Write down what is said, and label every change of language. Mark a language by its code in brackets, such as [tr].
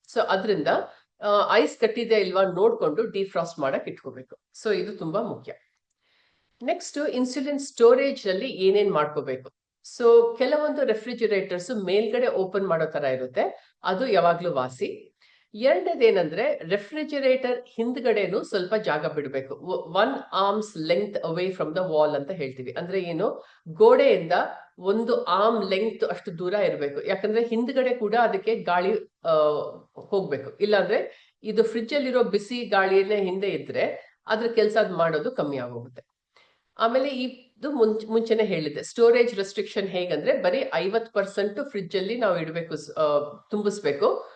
[kn] So ಅದರಿಂದ ice ಕಟ್ಟಿದೆ ಇಲ್ವಾ ನೋಡ್ಕೊಂಡು ಡಿಫ್ರಾಸ್ಟ್ ಮಾಡಕ್ ಇಟ್ಕೋಬೇಕು. ಸೊ ಇದು ತುಂಬಾ ಮುಖ್ಯ. ನೆಕ್ಸ್ಟ್ ಇನ್ಸುಲಿನ್ ಸ್ಟೋರೇಜ್ ಅಲ್ಲಿ ಏನೇನ್ ಮಾಡ್ಕೋಬೇಕು. ಸೊ ಕೆಲವೊಂದು ರೆಫ್ರಿಜಿರೇಟರ್ಸ್ ಮೇಲ್ಗಡೆ ಓಪನ್ ಮಾಡೋ ತರ ಇರುತ್ತೆ, ಅದು ಯಾವಾಗ್ಲೂ ವಾಸಿ. ಎರಡನೇದೇನಂದ್ರೆ ರೆಫ್ರಿಜಿರೇಟರ್ ಹಿಂದ್ಗಡೆನು ಸ್ವಲ್ಪ ಜಾಗ ಬಿಡಬೇಕು. [en] 1 arm's length away from the wall ಅಂತ ಹೇಳ್ತೀವಿ. [kn] ಅಂದ್ರೆ ಏನು, ಗೋಡೆಯಿಂದ 1 arm length ಅಷ್ಟು ದೂರ ಇರಬೇಕು. ಯಾಕಂದ್ರೆ ಹಿಂದ್ಗಡೆ ಕೂಡ ಅದಕ್ಕೆ ಗಾಳಿ ಹೋಗ್ಬೇಕು. ಇಲ್ಲಾಂದ್ರೆ ಇದು ಫ್ರಿಡ್ಜ್ ಅಲ್ಲಿರೋ ಬಿಸಿ ಗಾಳಿಯನ್ನೇ ಹಿಂದೆ ಇದ್ರೆ ಅದ್ರ ಕೆಲಸ ಮಾಡೋದು ಕಮ್ಮಿ ಆಗೋಗುತ್ತೆ. ಆಮೇಲೆ ಇದು ಮುಂಚೆನೆ ಹೇಳಿದೆ, ಸ್ಟೋರೇಜ್ ರೆಸ್ಟ್ರಿಕ್ಷನ್ ಹೇಗಂದ್ರೆ ಬರೀ 50% ಫ್ರಿಡ್ಜ್ ಅಲ್ಲಿ ನಾವು ಇಡಬೇಕು, ತುಂಬಿಸ್ಬೇಕು.